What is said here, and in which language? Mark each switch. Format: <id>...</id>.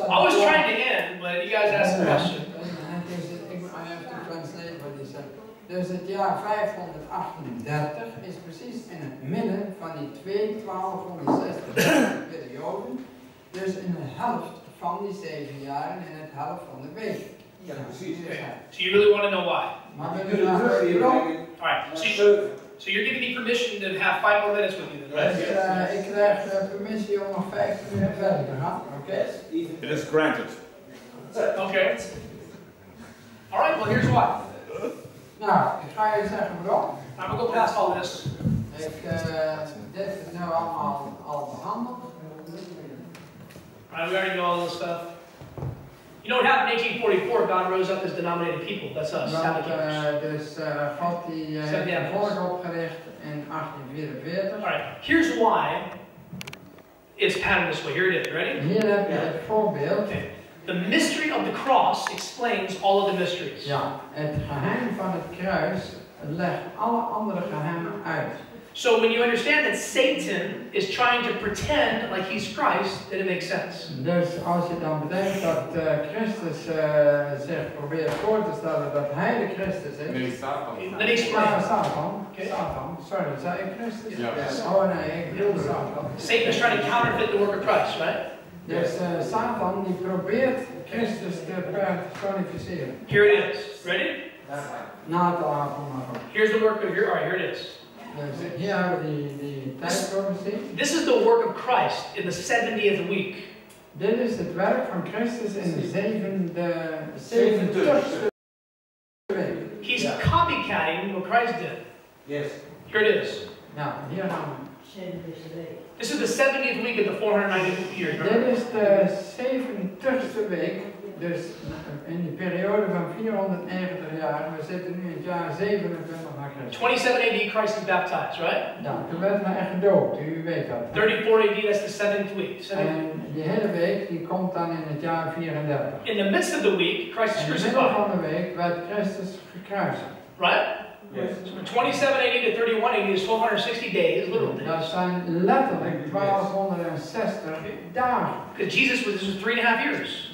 <en>I was trying to end, but you guys asked a question. I have to translate what he said.</en> <nl>Dus het jaar 538 is precies in het midden van die 1260 perioden. Dus in de helft van die 7 jaar en in het helft van de week. Ja, precies.</nl> <en>So you really want to know why?</en> <nl>Maar we willen graag</nl> <en>Alright, so you're giving me permission to have 5 more minutes with you then, right?</en> <nl>ik krijg permissie om nog 15 minuten verder te gaan. Oké?</nl> <en>It is granted. Okay. Alright, well here's why.</en> <nl>Nou, ik ga je zeggen waarom.</nl> <en>I'm going to go past all this.</en> <nl>Dit is nu allemaal al behandeld.</nl> <en>Alright, we already know all this stuff. You know what happened in 1844? God rose up his denominated people. That's us,</en> <nl>Dus God die heeft een volk opgericht in 1844.</nl> <en>Alright, here's why it's patterned this way. Here it is. Ready?</en> <nl>Hier heb je het voorbeeld.</nl> <en>Okay. The mystery of the cross explains all of the mysteries.</en> <nl>Ja, het geheim van het kruis legt alle andere geheimen uit.</nl> <en>So when you understand that Satan is trying to pretend like he's Christ, then it makes sense.</en> <nl>Dus als je dan bedenkt dat Christus zich probeert voor te stellen dat hij de Christus is. Nee, Satan.</nl> <en>Let me explain. Satan. Okay.</en> <nl>Satan. Sorry, zei ik Christus? Ja. Oh nee, ik bedoelde Satan.</nl> <en>Satan is trying to counterfeit the work of Christ, right?</en> <nl>Dus Satan die probeert Christus te personificeren.</nl> <en>Here it is. Ready?</en> <nl>Na te apen maar.</nl> <en>Here's the work of here. All right, here it is.</en> <nl>Dus hier hebben we die tijdsprofetie.</nl> <en>This is the work of Christ in the 70th week.</en> <nl>Dit is het werk van Christus in de 70ste week.</nl> <en>He's copycatting what Christ did. Yes. Here it is.</en> <nl>Nou, hier gaan we.</nl> <en>This is the 70th week of the 490 years. Remember?</en> <nl>Dit is de 70ste week, dus in die periode van 490 jaar. We zitten nu in het jaar 27 na Christus.</nl> <en>27 AD, Christ is baptized, right?</en> <nl>Ja, toen werd hij echt gedoopt, u weet dat.</nl> <en>34 AD, that's the 7th week.</en> <nl>En die hele week die komt dan in het jaar 34.</nl> <en>In the midst of the week, Christ is</en> <nl>In het midden</nl> <en>crucified,</en> <nl>van de week werd Christus gekruisigd.</nl> <en>right? Yes. So from 27 AD to 31 AD is 1260 days, little</en> <nl>Dat</nl> <en>days.</en> <nl>zijn letterlijk 1260 dagen.</nl> <en>Because Jesus was, this was 3.5 years.</en>